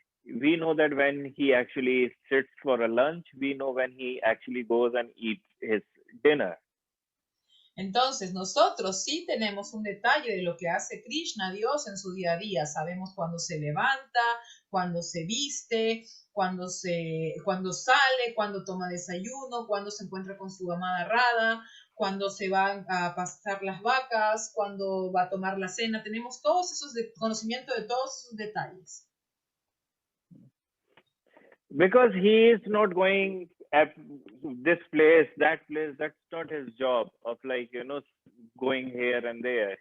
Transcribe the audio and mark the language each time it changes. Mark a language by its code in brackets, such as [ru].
[en] We know that when he actually sits for a lunch. We know when he actually goes and eats his dinner. [es] Entonces, nosotros sí tenemos un detalle de lo que hace Krishna, Dios, en su día a día. Sabemos cuándo se levanta, cuándo se viste, cuándo sale, cuándo toma desayuno, cuándo se encuentra con su amada Radha, cuándo se van a pastar las vacas, cuándo va a tomar la cena. Tenemos todos esos conocimiento de todos esos detalles. [en] Because he is not going at this place, that place. That's not his job of going here and there.